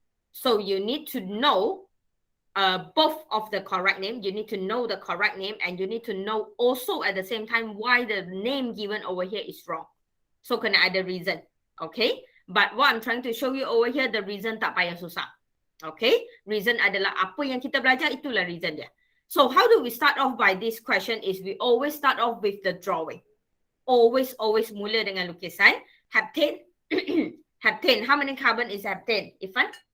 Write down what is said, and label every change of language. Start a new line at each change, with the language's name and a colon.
English: So you need to know both of the correct name. You need to know the correct name, and you need to know also at the same time why the name given over here is wrong. So
Malay: kena ada
English: reason, okay? But what I'm trying to show you over here, the reason
Malay: tak payah susah. Okay, reason adalah apa yang kita belajar, itulah reason dia.
English: So how do we start off by this question is we always start off with the drawing.
Malay: Always mula dengan lukisan. Heptane. Heptane.
English: How many carbon is heptane? Ifan?